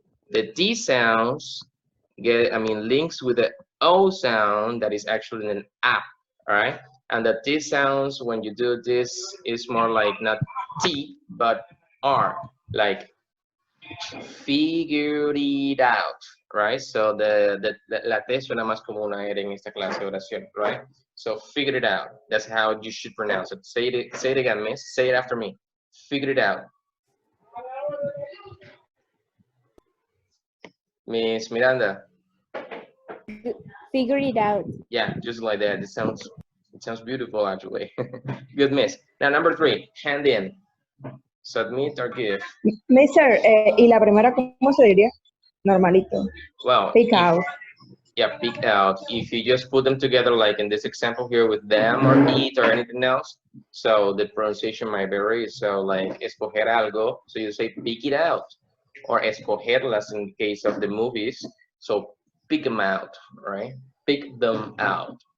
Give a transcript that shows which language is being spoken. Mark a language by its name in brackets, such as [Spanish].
[English] The T sounds links with the O sound that is actually an app, all right? And the T sounds, when you do this, is more like not T, but R, like figure it out, right? [Spanish] So la T suena más como una R en esta clase de oración, right? [English] So figure it out. That's how you should pronounce it. Say it again, miss. Say it after me. Figure it out. Miss Miranda. Figure it out. Yeah, just like that. It sounds beautiful actually. Good, miss. Now number three, hand in. Submit or give. [Spanish] Mister, ¿y la primera cómo se diría? Normalito. [English] Well, pick out. Yeah, pick out. If you just put them together, like in this example here with them or eat or anything else, so the pronunciation might vary. So like [Spanish] escoger algo, [English] so you say pick it out, or escogerlas in the case of the movies. So pick them out, right? Pick them out.